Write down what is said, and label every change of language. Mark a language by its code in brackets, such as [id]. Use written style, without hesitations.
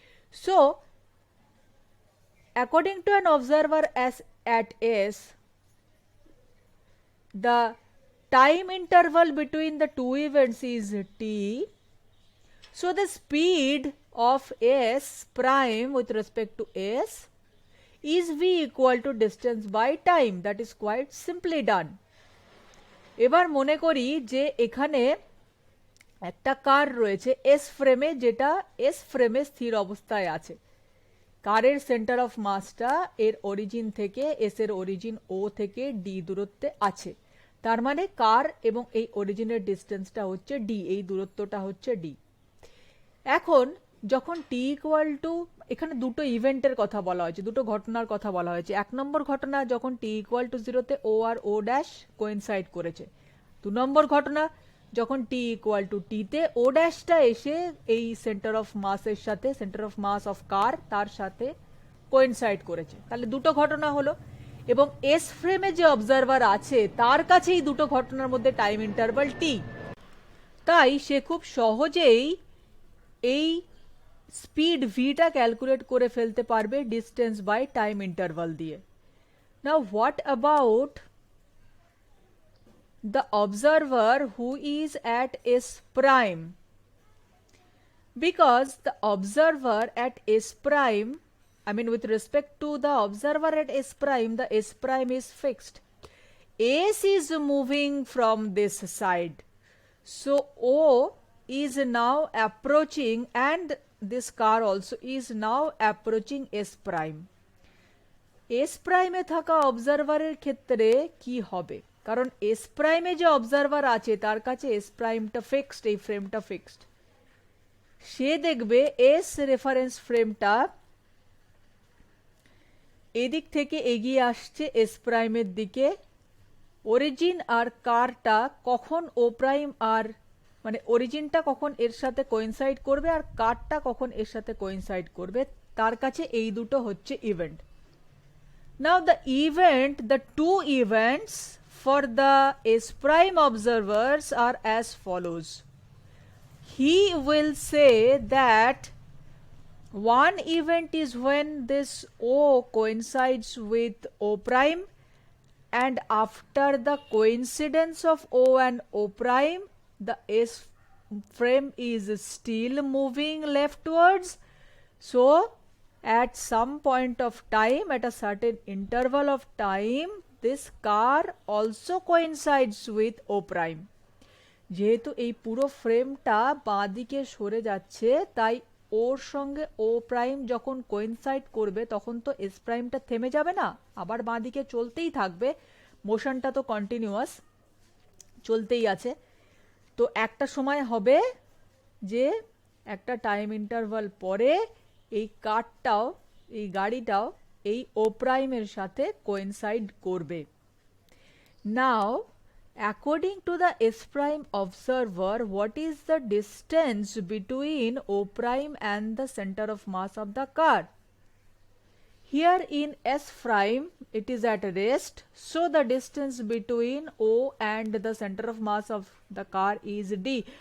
[en] So, according to an observer as at S, the time interval between the two events is t. So, the speed of S prime with respect to S is v equal to distance by time. That is quite simply done. [bn] এবার মনে করি যে এখানে একটা কার রয়েছে S ফ্রেমে, যেটা S ফ্রেমে স্থির অবস্থায় আছে। কারের সেন্টার অফ মাসটা এর অরিজিন থেকে এস এর অরিজিন ও থেকে ডি দূরত্বে আছে। তার মানে কার এবং এই অরিজিনের ডিস্টেন্সটা হচ্ছে ডি, এই দূরত্বটা হচ্ছে ডি। এখন যখন টি ইকুয়াল টু, এখানে দুটো ইভেন্টের কথা বলা হয়েছে, দুটো ঘটনার কথা বলা হয়েছে। এক নম্বর ঘটনা যখন T equal to 0-তে O আর O dash coincide করেছে। দু নম্বর ঘটনা যখন টি ইকুয়াল টু টিতে ও ড্যাশটা এসে এই সেন্টার অফ মাসের সাথে, সেন্টার অফ মাস অফ কার, তার সাথে কোইনসাইড করেছে। তাহলে দুটো ঘটনা হলো, এবং এস ফ্রেমে যে অবজারভার আছে তার কাছে এই দুটো ঘটনার মধ্যে টাইম ইন্টারভাল টি। তাই সে খুব সহজেই এই স্পিড ভিটা ক্যালকুলেট করে ফেলতে পারবে ডিস্টেন্স বাই টাইম ইন্টারভাল দিয়ে। [en] Now what about the observer who is at S prime? Because the observer at S prime, I mean with respect to the observer at S prime, the S prime is fixed. S is moving from this side. So O is now approaching, and this car also is now approaching S prime. [bn] S prime এ থাকা অবজারভারের ক্ষেত্রে কি হবে? কারণ S প্রাইমে যে observer আছে তার কাছে এস প্রাইমটা ফিক্সড, এই ফ্রেমটা ফিক্সড। সে দেখবে এস রেফারেন্স ফ্রেমটা এদিক থেকে এগিয়ে আসছে এস প্রাইমের দিকে। অরিজিন আর কারটা কখন ও প্রাইম আর মানে অরিজিনটা কখন এর সাথে কোইনসাইড করবে আর কারটা কখন এর সাথে কোইনসাইড করবে, তার কাছে এই দুটো হচ্ছে event. [en] Now the event, the two events for the S prime observers are as follows. He will say that one event is when this O coincides with O prime, and after the coincidence of O and O prime, the S frame is still moving leftwards. So at some point of time, at a certain interval of time, this car also coincides with O prime. [bn] যেহেতু এই পুরো ফ্রেমটা বাঁ দিকে সরে যাচ্ছে, তাই ওর সঙ্গে ও প্রাইম যখন কোইনসাইড করবে তখন তো এস প্রাইমটা থেমে যাবে না, আবার বাঁ দিকে চলতেই থাকবে। মোশনটা তো কন্টিনিউয়াস, চলতেই আছে। তো একটা সময় হবে যে একটা টাইম ইন্টারভাল পরে এই কারটাও, এই গাড়িটাও এই ও প্রাইমের সাথে কোইনসাইড করবে। [en] Now according to the S prime observer, what is the distance between O prime and the center of mass of the car? Here in S prime it is at rest, so the distance between O and the center of mass of the car is d.